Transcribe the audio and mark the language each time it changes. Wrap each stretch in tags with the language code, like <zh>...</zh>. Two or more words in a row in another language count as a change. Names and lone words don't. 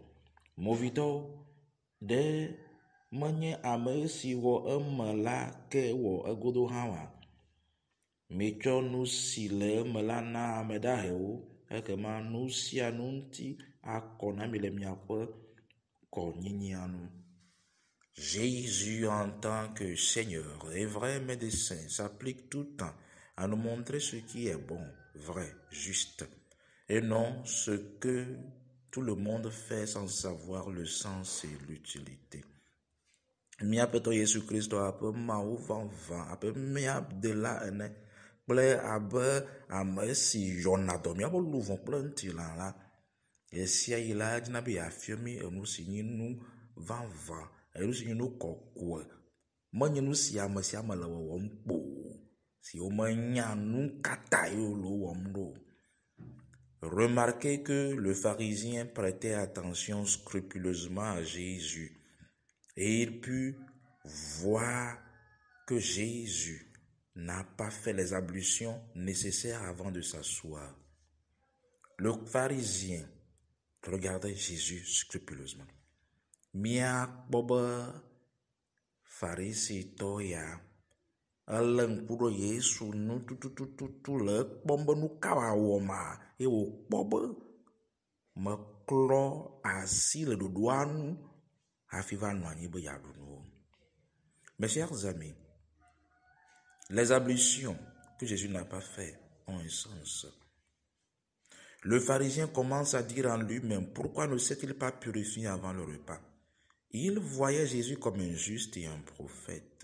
<ee>Movitɔwo ɖe menye ame si wɔ eme la ke wɔ egodo hã wa. Metsɔ nu si le eme la na ame dahewo, ekema nu sia nu ŋuti akɔ na mi le miaƒe kɔnyinyia nu.</ee> <fr>Jésus en tant que Seigneur et vrai médecin s'applique tout le temps à nous montrer ce qui est bon, vrai, juste, et non ce que tout le monde fait sans savoir le sens et l'utilité.</fr> <ee>Miapeto Yesu Kristo ape mawu vava ape miadela ene kple abe ame si yɔna dɔ miaƒe luvɔ kple ŋutilã la. Esia yi la dzina be yeafia mi enu si nye nu vava, enu si nye nu kɔkɔe, menye nu si ame sia ame le wɔwɔm kpo, si womenya nu katã ye wole wɔm ɖo.</ee> <fr>Remarquez que le pharisien prêtait attention scrupuleusement à Jésus et il put voir que Jésus n'a pas fait les ablutions nécessaires avant de s'asseoir. Le pharisien regardait Jésus scrupuleusement.</fr> <ee>Miakpɔ be Farisitɔ ya elé ŋku ɖo Yesu nu tutututu le ekpɔm be nu ka wòawɔ ma, ye wòkpɔ be meklɔ asi le ɖoɖoa nu hafi va nɔ anyi be yeaɖu nuwo.</ee> <fr>Mes chers amis, les ablutions que Jésus n'a pas fait ont un sens. Le pharisien commence à dire en lui-même, pourquoi ne s'est-il pas purifié avant le repas? Il voyait Jésus comme un juste et un prophète.</fr>